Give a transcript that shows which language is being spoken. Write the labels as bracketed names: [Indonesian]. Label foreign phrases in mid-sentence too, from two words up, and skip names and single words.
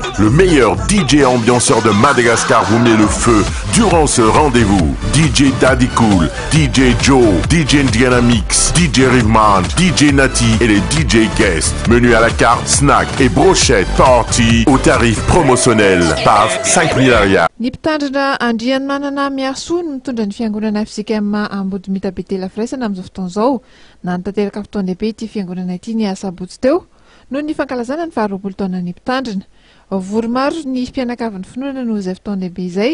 [French] Le meilleur DJ ambianceur de Madagascar vous met le feu durant ce rendez-vous. DJ Daddy Cool, DJ Joe, DJ Indiana Mix, DJ Rivman, DJ Nati et les DJ guests. Menu à la carte, snack et brochette party au tarif promotionnel. PAF 5000 arias. [Malagasy] Nipitandrina andriany manana miaso no mitondra ny fiangonana FCKM ambody mitabetela firaisana amin'izao fotoana izao. Nanatanteraka fotoan-dehibe ity fiangonana ity ny asabotsy teo noho ny fankalazana ny 20 taona nipitandrina. Vory maro ny mpianakavin'ny finoana noho izay fotoan-dehibe izay.